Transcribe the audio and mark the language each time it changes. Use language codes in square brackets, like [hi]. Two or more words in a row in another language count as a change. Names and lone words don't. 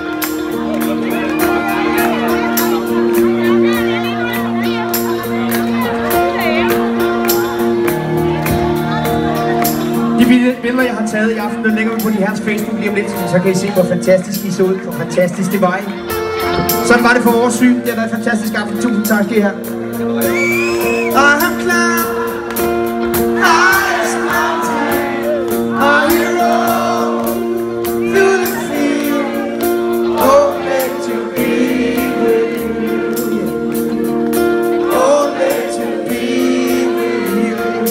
[da] De billeder, jeg har taget i aften, der lægger vi på de herres Facebook lige om lidt, så kan I se, hvor fantastisk I så ud, hvor fantastisk det var. Sådan var det for vores syn. Det har været en fantastisk aften. Tusind tak skal I have. Og han klar. [en] Ice mountain, a hero through the field, only to be with you, only to be with you.